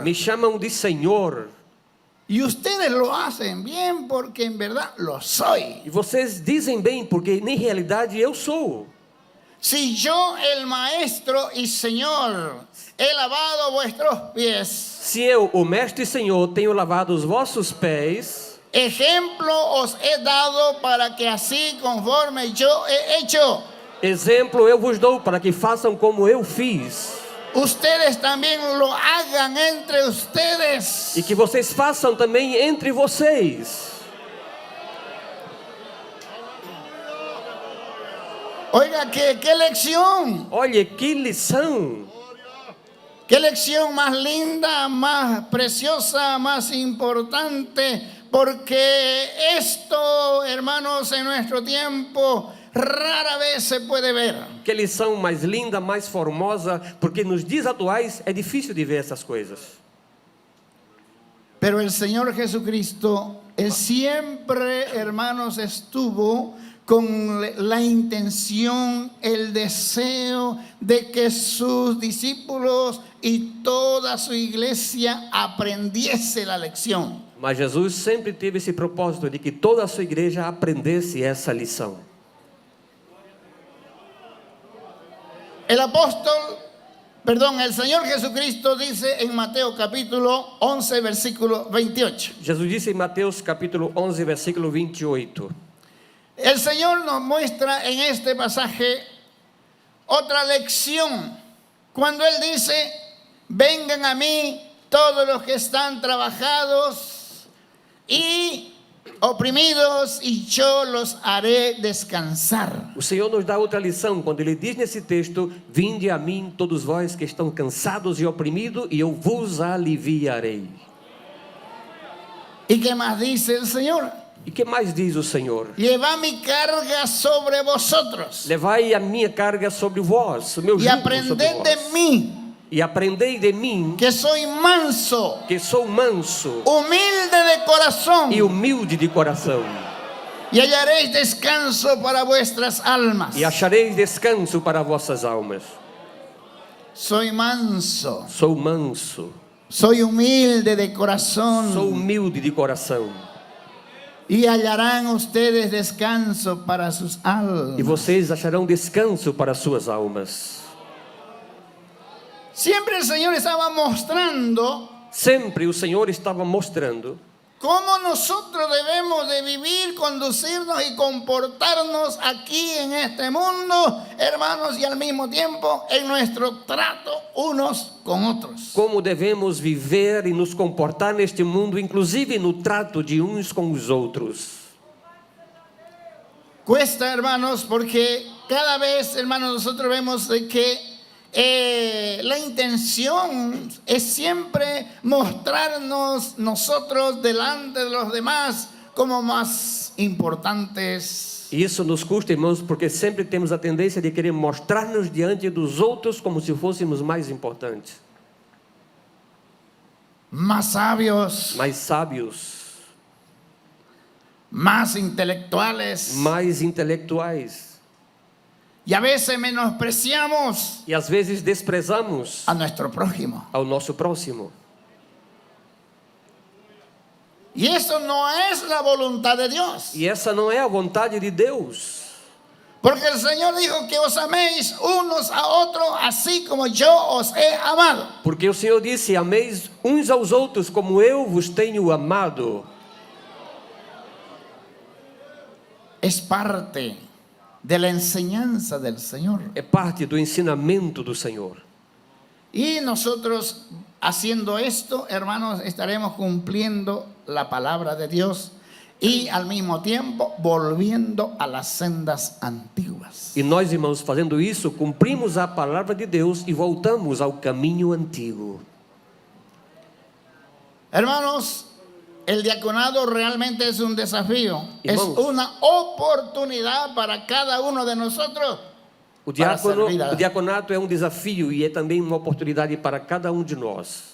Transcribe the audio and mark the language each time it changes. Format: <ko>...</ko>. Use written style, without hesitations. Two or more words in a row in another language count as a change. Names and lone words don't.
<pt>me chamam de senhor,</pt> <es>y ustedes lo hacen bien porque en verdad lo soy.</es> <pt>e vocês dizem bem, porque em realidade eu sou.</pt> <es>Si yo, el Maestro y Señor, he lavado vuestros pies,</es> <pt>Se eu, o mestre e senhor, tenho lavado os vossos pés,</pt> <es>ejemplo os he dado para que así conforme yo he hecho,</es> <pt>exemplo eu vos dou para que façam como eu fiz,</pt> <es>ustedes también lo hagan entre ustedes.</es> <pt>e que vocês façam também entre vocês.</pt> <es>Oiga, qué lección,</es> <pt>Olha que lição,</pt> <es>qué lección más linda, más preciosa, más importante, porque esto, hermanos, en nuestro tiempo rara vez se puede ver.</es> <pt>que lição mais linda, mais formosa, porque nos dias atuais é difícil de ver essas coisas.</pt> <es>Pero el Señor Jesucristo, Él siempre, hermanos, estuvo con la intención, el deseo de que sus discípulos y toda su iglesia aprendiese la lección.</es> <pt>Mas Jesus sempre teve esse propósito de que toda a sua igreja aprendesse essa lição.</pt> <es>El Señor Jesucristo dice en Mateo capítulo 11, versículo 28.</es> <pt>Jesus disse em Mateus capítulo 11, versículo 28.</pt> <es>El Señor nos muestra en este pasaje otra lección. Cuando Él dice, vengan a mí todos los que están trabajados y oprimidos, y yo los haré descansar.</es> <pt>O Senhor nos dá outra lição quando Ele diz nesse texto: vinde a mim todos vós que estão cansados e oprimidos, e eu vos aliviarei.</pt> <es>¿Y qué más dice el Señor?</es> <pt>E que mais diz o Senhor?</pt> <es>Llevad mi carga sobre vosotros</es> <pt>Levai a minha carga sobre vós, o meu</pt> <es>y jugo sobre aprended de</es> <pt>vós.</pt> <es>mí,</es> <pt>E aprendei de mim,</pt> <es>que soy manso,</es> <pt>que sou manso</pt> <es>humilde de corazón,</es> <pt>e humilde de coração,</pt> <es>y hallaréis descanso para vuestras almas.</es> <pt>e achareis descanso para vossas almas.</pt> <es>Soy manso,</es> <pt>Sou manso,</pt> <es>soy humilde de corazón,</es> <pt>sou humilde de coração,</pt> <es>y hallarán ustedes descanso para sus almas.</es> <pt>e vocês acharão descanso para suas almas.</pt> <es>Siempre el Señor estaba mostrando</es> <pt>Sempre o Senhor estava mostrando</pt> <es>cómo nosotros debemos de vivir, conducirnos y comportarnos aquí en este mundo, hermanos, y al mismo tiempo en nuestro trato unos con otros.</es> <pt>como devemos viver e nos comportar neste mundo, inclusive no trato de uns com os outros.</pt> <es>Cuesta, hermanos, porque cada vez, hermanos, nosotros vemos de que la intención es siempre mostrarnos nosotros delante de los demás como más importantes.</es> <pt>E isso nos custa, irmãos, porque sempre temos a tendência de querer mostrar-nos diante dos outros como se fôssemos mais importantes,</pt> <es>Más sabios,</es> <pt>mais sábios,</pt> <es>más intelectuales.</es> <pt>mais intelectuais.</pt> <es>Y a veces menospreciamos</es> <pt>E às vezes desprezamos</pt> <es>a nuestro prójimo.</es> <pt>ao nosso próximo.</pt> <es>Y eso no es la voluntad de Dios.</es> <pt>E essa não é a vontade de Deus.</pt> <es>Porque el Señor dijo que os améis unos a otros así como yo os he amado.</es> <pt>Porque o Senhor disse: ameis uns aos outros como eu vos tenho amado.</pt> <es>Es parte de la enseñanza del Señor.</es> <pt>É parte do ensinamento do Senhor.</pt> <es>Y nosotros haciendo esto, hermanos, estaremos cumpliendo la palabra de Dios y al mismo tiempo volviendo a las sendas antiguas.</es> <pt>E nós, irmãos, fazendo isso, cumprimos a palavra de Deus e voltamos ao caminho antigo.</pt> <es>Hermanos, el diaconado realmente es un desafío, es</es> <pt>Irmãos,</pt> <es>una oportunidad para cada uno de nosotros.</es> <pt>O</pt> <es>servir a-</es> <pt>diaconato é um desafio e é também uma oportunidade para cada um de nós,</pt>